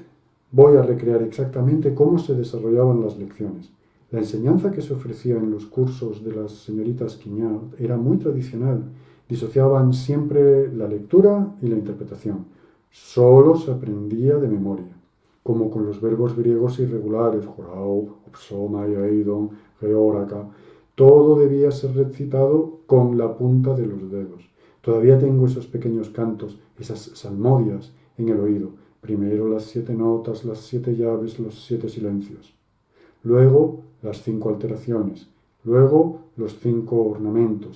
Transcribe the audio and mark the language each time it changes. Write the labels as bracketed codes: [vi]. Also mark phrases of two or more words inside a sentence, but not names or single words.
[es] Voy a recrear exactamente cómo se desarrollaban las lecciones. La enseñanza que se ofrecía en los cursos de las señoritas Quignard era muy tradicional. Disociaban siempre la lectura y la interpretación. Solo se aprendía de memoria, como con los verbos griegos irregulares, jorao, [el] ὄψομαι, εἶδον, ἑώρακα. [es] Todo debía ser recitado con la punta de los dedos. Todavía tengo esos pequeños cantos, esas salmodias en el oído. Primero las 7 notas, las 7 llaves, los 7 silencios. Luego las 5 alteraciones. Luego los 5 ornamentos.